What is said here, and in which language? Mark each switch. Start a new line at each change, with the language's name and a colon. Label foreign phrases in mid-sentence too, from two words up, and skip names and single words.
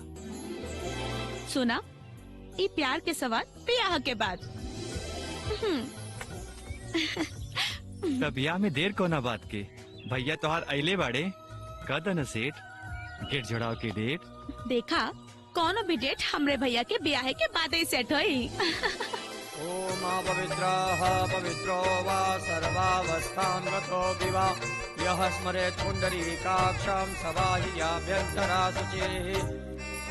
Bhojpuri: सुना ये प्यार के सवाल ब्याह के बाद तब ब्याह में देर कोना बात के भैया तोहार अइले बाड़े कदन सेठ गेट जोड़ाव के डेट देखा कौनो भी डेट हमरे भैया के ब्याह के बाद ही सेट होई
Sanskrit: ओम पवित्रः पवित्रो वा सर्वावस्थां रतो विवा यः स्मरेत् पुण्डरीकाक्षं सवाहियाभ्यन्तरा शुचिः